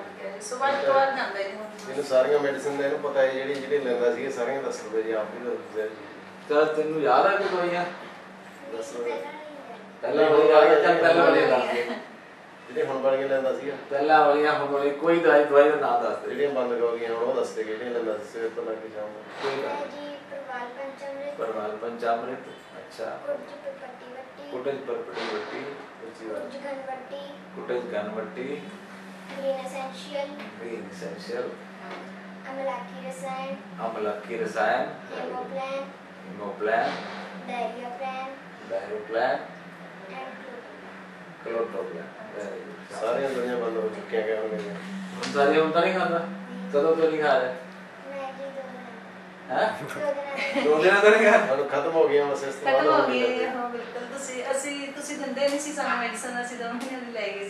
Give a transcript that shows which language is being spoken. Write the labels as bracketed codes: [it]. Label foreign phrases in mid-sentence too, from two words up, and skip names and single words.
[pa] ਮੈਨੂੰ ਸਾਰੀਆਂ ਮੈਡੀਸਿਨ ਦਾ ਇਹਨੂੰ ਪਤਾ ਹੈ, ਜਿਹੜੀ ਲੈਂਦਾ ਸੀ ਸਾਰੀਆਂ ਦੱਸ ਦਿਓ ਜੀ, ਆਪ ਵੀ ਦੱਸ ਦਿਓ। ਤਾਂ ਤੈਨੂੰ ਯਾਦ ਹੈ ਕਿ ਦਵਾਈਆਂ ਦੱਸ ਦਿਓ ਪਹਿਲਾਂ ਵਾਲੀਆਂ ਆ ਗਈਆਂ, ਪਹਿਲਾਂ ਵਾਲੀਆਂ ਦੱਸ ਦੇ ਜਿਹੜੇ ਹੁਣ ਵਾਲੀਆਂ ਲੈਂਦਾ ਸੀਗਾ, ਪਹਿਲਾਂ ਵਾਲੀਆਂ ਹੁਣ ਵਾਲੀ ਕੋਈ ਦਵਾਈ ਦਾ ਨਾਮ ਦੱਸ ਦੇ। ਜਿਹੜੀਆਂ ਬੰਦ ਹੋ ਗਈਆਂ ਹੁਣ ਉਹ ਦੱਸ ਦੇ ਕਿਹੜੀਆਂ ਲੈਂਦਾ ਸੀ ਸਵੇਰ ਤੋਂ ਲੈ ਕੇ ਸ਼ਾਮ ਤੱਕ। परवाल पंचामृत, अच्छा, कुटज परपटी वट्टी, कुटज गनवट्टी, ग्रीन एसेंशियल, अमलकी रसायन, हेमोप्लान, डायरोप्लान, क्लोट्रोप्लान। ਸਾਰੀਆਂ ਦਵਾਈਆਂ ਬੰਦ ਹੋ ਚੁੱਕੀਆਂ ਗਏ ਹੋਣਗੇ। ਹੁਣ ਸਾਰੀਆਂ ਹੁਣ ਤਾਂ ਨਹੀਂ ਖਾਂਦਾ, ਕਦੋਂ ਤੋਂ ਨਹੀਂ ਖਾ ਰਿਹਾ? ਦੋ ਦਿਨਾਂ ਤੋਂ ਨਹੀਂ ਖਾ? ਹੁਣ ਖਤਮ ਹੋ ਗਈਆਂ ਬਸ, ਇਸ ਤੋਂ ਬਾਅਦ ਖਤਮ ਹੋ ਗਈ। ਹਾਂ ਬਿਲਕੁਲ, ਤੁਸੀਂ ਦਿੰਦੇ ਨਹੀਂ ਸੀ ਸਾਨੂੰ ਮੈਡੀਸਨ, ਅਸੀਂ 2 ਮਹੀਨੇ ਦੀ ਲੈ ਗਏ ਸੀ।